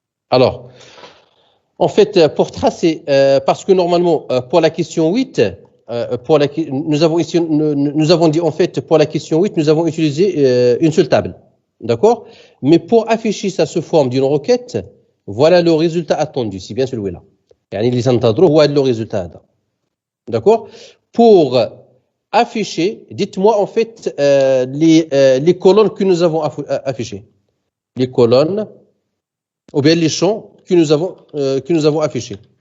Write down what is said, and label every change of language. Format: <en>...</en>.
<fr>Alors, en fait, pour tracer, parce que normalement, pour la question 8, nous avons dit, en fait, pour la question 8, nous avons utilisé une seule table. D'accord? Mais pour afficher ça sous forme d'une requête, voilà le résultat attendu, c'est bien celui-là.</fr> <ar>يعني اللي تنتظروه هو</ar> <fr>le résultat</fr> <ar>هذا.</ar> <fr>D'accord? Pour afficher, dites-moi en fait les colonnes que nous avons affichées. Les colonnes, ou bien les champs que nous avons affichés.</fr>